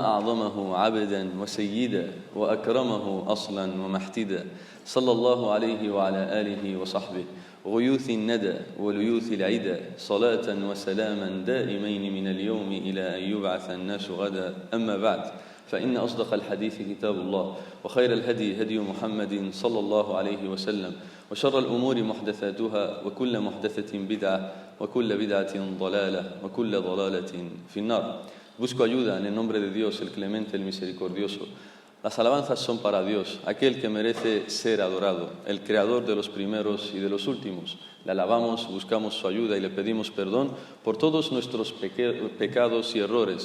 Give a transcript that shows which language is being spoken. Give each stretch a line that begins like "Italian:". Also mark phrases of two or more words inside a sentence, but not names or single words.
Arabic: أعظمه عبدا وسيدا وأكرمه أصلا ومحتدا صلى الله عليه وعلى آله وصحبه غيوث الندى وليوث العدا صلاة وسلاما دائمين من اليوم إلى أن يبعث الناس غدا أما بعد فإن أصدق الحديث كتاب الله وخير الهدي هدي محمد صلى الله عليه وسلم وشر الأمور محدثاتها وكل محدثة بدعة وكل بدعة ضلالة وكل ضلالة في النار.
Spanish: Busco ayuda en el nombre de Dios, el clemente, el misericordioso. Las alabanzas son para Dios, aquel que merece ser adorado, el creador de los primeros y de los últimos. Le alabamos, buscamos su ayuda y le pedimos perdón por todos nuestros pecados y errores.